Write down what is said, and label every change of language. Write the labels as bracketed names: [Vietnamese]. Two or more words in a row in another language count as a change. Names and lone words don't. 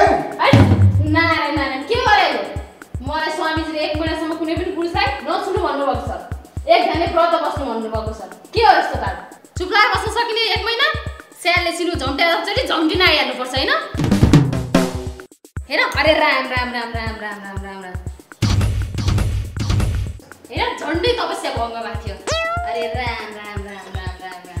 [Nepali] नारायण नारायण के गरेको? मलाई स्वामीजीले 1 महिनासम्म कुनै पनि पुरुषलाई नछुनु भन्नुभएको छ। एक ध्यानले व्रत बस्नु भन्नुभएको छ। के हो यस्तो ताल? चुप लाएर बस्न सकिने 1 महिना? स्यालले सिनु झम्ट्याएर जसरी झम्टिन आइहाल्नुपर्छ हैन? हेर अरे राम राम राम राम राम राम राम राम। हेर झन्डै तपस्या भङ्ग भएको थियो। अरे राम राम राम राम राम राम।